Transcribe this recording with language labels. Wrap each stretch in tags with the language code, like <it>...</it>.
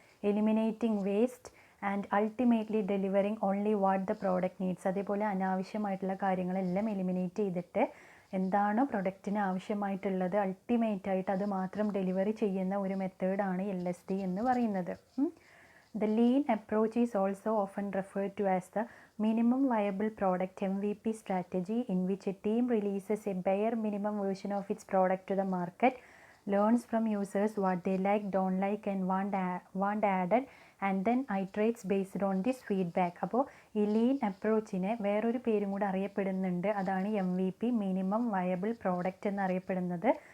<en>Eliminating waste and ultimately delivering only what the product needs.</en> <ml>അതേപോലെ അനാവശ്യമായിട്ടുള്ള കാര്യങ്ങളെല്ലാം eliminate ചെയ്തിട്ട് എന്താണോ പ്രൊഡക്റ്റിന് ആവശ്യമായിട്ടുള്ളത് അൾട്ടിമേറ്റായിട്ട് അത് മാത്രം ഡെലിവറി ചെയ്യുന്ന ഒരു മെത്തേഡാണ് LSD എന്ന് പറയുന്നത്.</ml> <en>The lean approach is also often referred to as the minimum viable product MVP strategy, in which a team releases a bare minimum version of its product to the market, learns from users what they like, don't like and want added, and then iterates based on this feedback.</en> <ml>അപ്പോൾ ഈ lean അപ്രോച്ചിനെ വേറൊരു പേരും കൂടെ അറിയപ്പെടുന്നുണ്ട്. അതാണ് MVP, minimum viable product എന്നറിയപ്പെടുന്നത്.</ml>